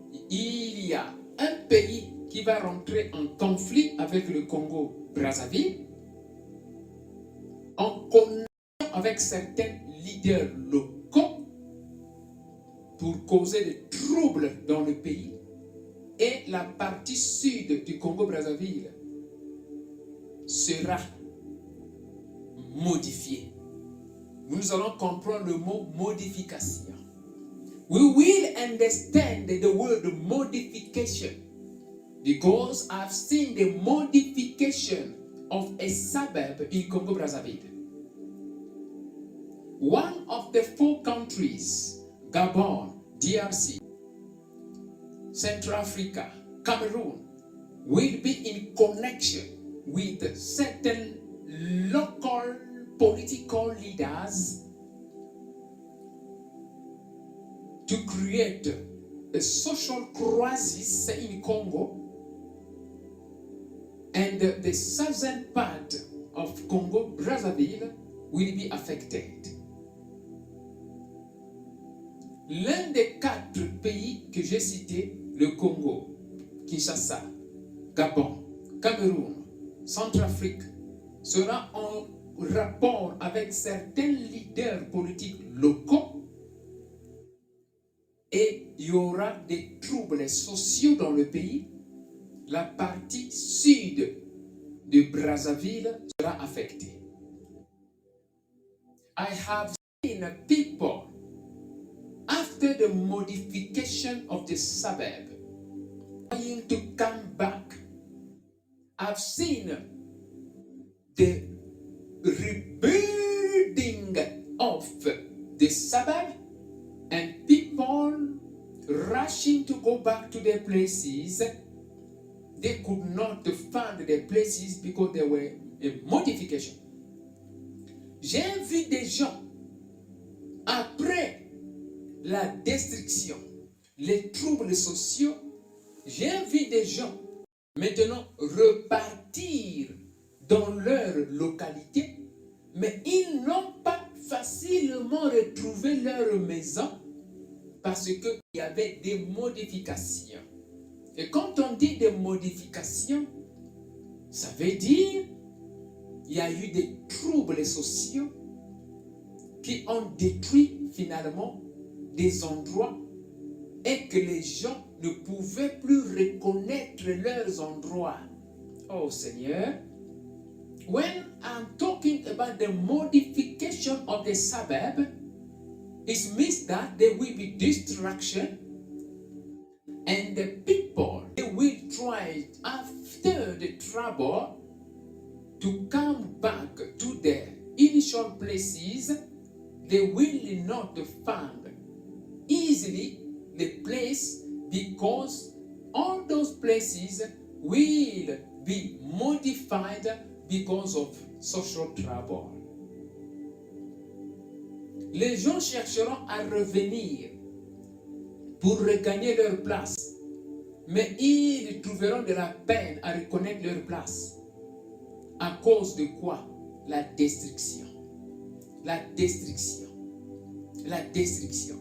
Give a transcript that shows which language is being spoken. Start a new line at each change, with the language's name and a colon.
French: il y a un pays qui va rentrer en conflit avec le Congo-Brazzaville en connexion avec certains leaders locaux pour causer des troubles dans le pays, et la partie sud du Congo-Brazzaville sera modifiée. Nous allons comprendre le mot modification.
English: We will understand the word modification because I've seen the modification of a suburb in Congo-Brazzaville. One of the 4 countries, Gabon, DRC, Central Africa, Cameroon, will be in connection with certain local political leaders to create a social crisis in Congo, and the southern part of Congo, Brazzaville, will be affected.
French: L'un des 4 pays que j'ai cités, le Congo, Kinshasa, Gabon, Cameroun, Centrafrique, sera en rapport avec certains leaders politiques locaux, et il y aura des troubles sociaux dans le pays. La partie sud de Brazzaville sera affectée.
English: I have seen people after the modification of the suburb trying to come back. I've seen the rebuilding of the suburb and people rushing to go back to their places. They could not find their places because there were a modification.
French: J'ai vu des gens, après la destruction, les troubles sociaux, j'ai vu des gens maintenant repartir dans leur localité, mais ils n'ont pas facilement retrouvé leur maison parce qu'il y avait des modifications. Et quand on dit des modifications, ça veut dire qu'il y a eu des troubles sociaux qui ont détruit finalement des endroits et que les gens ne pouvaient plus reconnaître leurs endroits. Oh Seigneur,
English: when I'm talking about the modification of the suburb, it means that there will be destruction, and the people, they will try after the trouble to come back to their initial places. They will not find easily the place because all those places will be modified because of social trouble.
French: Les gens chercheront à revenir pour regagner leur place, mais ils trouveront de la peine à reconnaître leur place. À cause de quoi? La destruction. La destruction. La destruction.